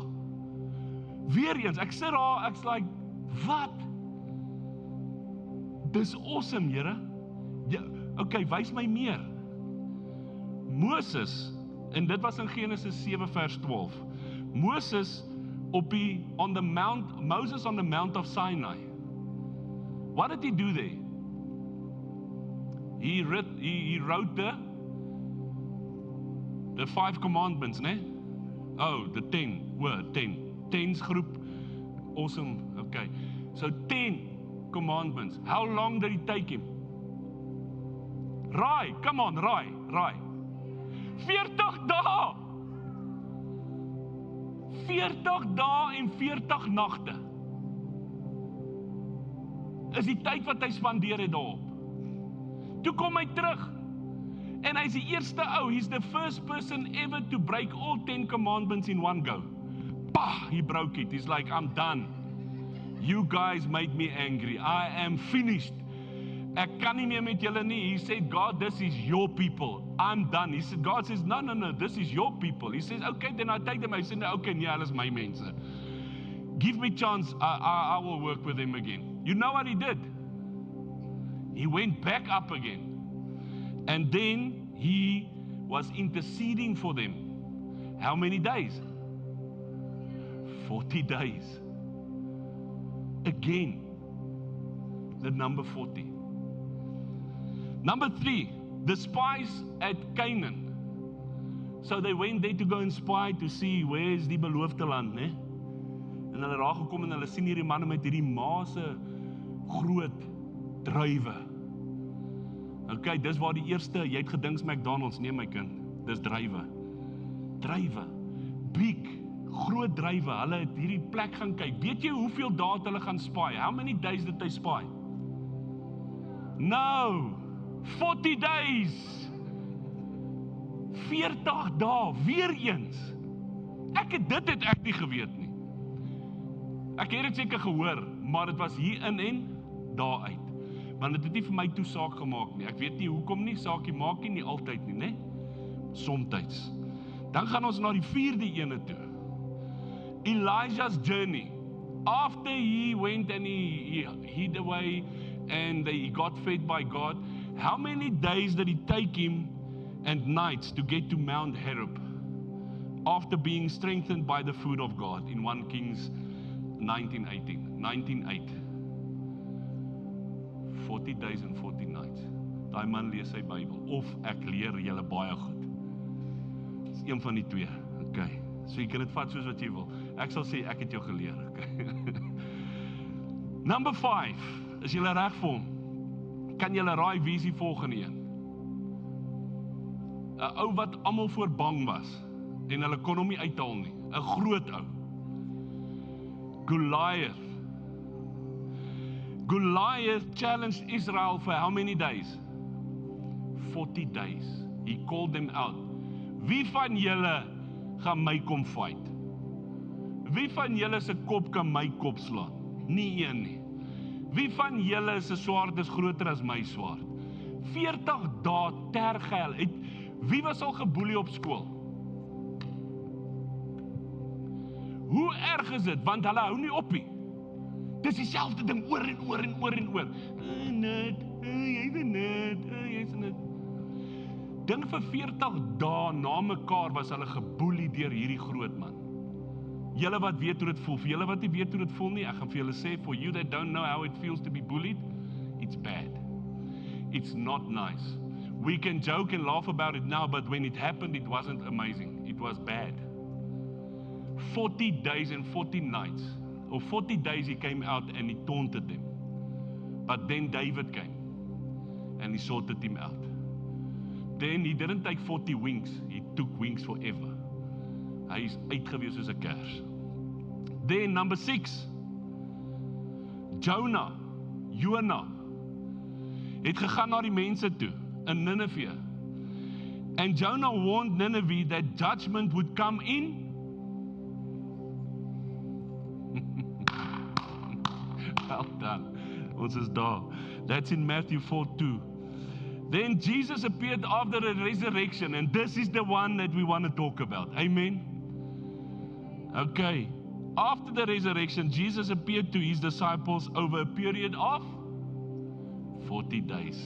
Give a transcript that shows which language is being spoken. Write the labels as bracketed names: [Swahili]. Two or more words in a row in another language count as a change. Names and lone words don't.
[Afrikaans] Weereens, ek sit daar, ek's like, wat? Dis awesome, Here. Ja, okay, wys my meer. Moses, en dit was in Genesis 7 vers 12. [English] Moses on the Mount of Sinai. What did he do there? He wrote the 5 commandments, ne? Oh, the 10 word, 10. 10's groep. Awesome. Okay. So 10 commandments. How long did it take him? Raai, come on, [Afrikaans] raai. 40 dae. 40 dae en 40 nagte. Is die tyd wat hy spandeer het daarop. Toe kom hy terug. En hy's die eerste ou, [English] he's the first person ever to break all 10 commandments in one go. Bah, he broke it. He's like, I'm done. You guys made me angry. I am finished. [Afrikaans] Ek kan nie meer met julle nie. [English] He said, God, this is your people. I'm done. He said, God says, no, this is your people. He says, okay, then I take them. I said, [Afrikaans] okay, nee, hulle is my mense. [English] Give me chance, I will work with them again. You know what he did? He went back up again. And then he was interceding for them. How many days? 40 days. Again, the number 40. Number 3, the spies at Canaan. So they went there to go and spy to see where is [Afrikaans] die beloofde land, [English] né? [Afrikaans] En hulle raak gekom en hulle sien hierdie manne met hierdie maase groot druiwe. Okay, dis waar die eerste, jy het gedink McDonald's, nee my kind, dis druiwe. Druiwe, big, groot drywe, hulle het hierdie plek gaan kyk. Weet jy hoeveel dae het hulle gaan spy? [English] How many days did they spy? No, 40 days. [Afrikaans] 40 dae, weer eens. Dit het ek nie geweet nie. Ek het dit seker gehoor, maar dit was hier in en daar uit. Want dit het nie vir my toe saak gemaak nie. Ek weet nie hoekom nie, saakie maak nie altyd nie, né? Somtyds. Dan gaan ons na die 4de ene toe. [English] Elijah's journey. After he went and he hid away and he got fed by God, how many days did it take him and nights to get to Mount Horeb after being strengthened by the food of God in 1 Kings 19:8. 40 days and 40 nights. [Afrikaans] Daai man lees sy Bybel, of ek leer julle baie goed. Dis een van die twee, okay. So jy kan dit vat soos wat jy wil. Ek sal sê, ek het jou geleer, okay. Number 5, is julle reg vir hom? Kan julle raai wie is die volgende een? 'n Ou wat almal voor bang was, en hulle kon hom nie uithaal nie. 'n Groot ou. [English] Goliath challenged Israel for how many days? 40 days. He called them out. [Afrikaans] Wie van julle gaan my kom fight? Wie van julle se kop kan my kop slaan? Nie een nie. Wie van julle se swaard is groter as my swaard? 40 dae tergehel. Wie was al geboelie op skool? Hoe erg is dit? Want hulle hou nie op nie. Dis dieselfde ding oor en oor en oor en oor. Net, jy's 'n net, jy's 'n net. Dink vir 40 dae na mekaar was hulle geboelie deur hierdie groot man. Julle wat weet hoe dit voel, vir julle wat nie weet hoe dit voel nie, ek gaan vir julle sê, [English] for you that don't know how it feels to be bullied, it's bad. It's not nice. We can joke and laugh about it now, but when it happened, it wasn't amazing. It was bad. 40 days and 40 nights. Or 40 days he came out and he taunted them. But then David came and he sorted him out. Then he didn't take 40 wings, he took wings forever. [Afrikaans] Hy is uitgewees soos 'n kers. [English] Then number [Afrikaans] 6, Jonah het gegaan na die mense toe in Nineveh. [English] And Jonah warned Nineveh that judgment would come in. Well done. [Afrikaans] Ons is daar. [English] That's in Matthew 4:2. Then Jesus appeared after the resurrection, and this is the one that we want to talk about. Amen. Okay. After the resurrection, Jesus appeared to his disciples over a period of 40 days.